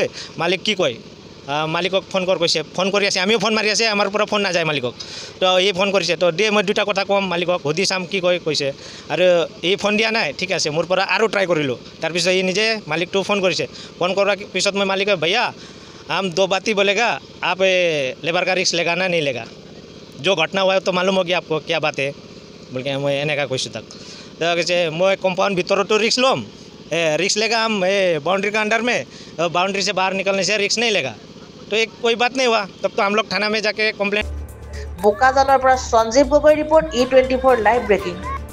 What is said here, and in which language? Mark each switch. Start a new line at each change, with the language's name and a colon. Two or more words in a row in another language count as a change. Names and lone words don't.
Assamese: মালিক কি কয়, মালিকক ফোন কৈছে, ফোন কৰি আছে, আমিও ফোন মাৰি আছে, আমাৰ পৰা ফোন নাযায় মালিকক। তো এই ফোন কৰিছে, তো দিয়ে মই দুটা কথা ক'ম মালিকক, সুধি চাম কি কয় কৈছে। আৰু এই ফোন দিয়া নাই, ঠিক আছে, মোৰ পৰা আৰু ট্ৰাই কৰিলোঁ। তাৰপিছত ই নিজে মালিকটো ফোন কৰিছে। ফোন কৰাৰ পিছত মই মালিকক,
Hindi: ভैया हम 2 बात ही बोलेगा, आप लेबर का रिक्स लेगा ना नहीं लेगा, जो घटना हुआ है तो मालूम हो गया आपको क्या बात है बोल के मैं
Assamese: এনেকুৱা কৈছোঁ তাক। তো কৈছে মই কম্পাউণ্ড ভিতৰতো ৰিক্স ল'ম,
Hindi: रिक्स लेगा हम बाउंड्री का अंडर में, बाउंड्री से बाहर निकलने से रिक्स नहीं लेगा। तो एक कोई बात नहीं हुआ, तब तो हम लोग थाना में जाके कंप्लेंट।
Assamese: বোকাজানৰ পৰা সঞ্জীৱ গগৈ ৰিপৰ্ট, E24 লাইভ ব্ৰেকিং।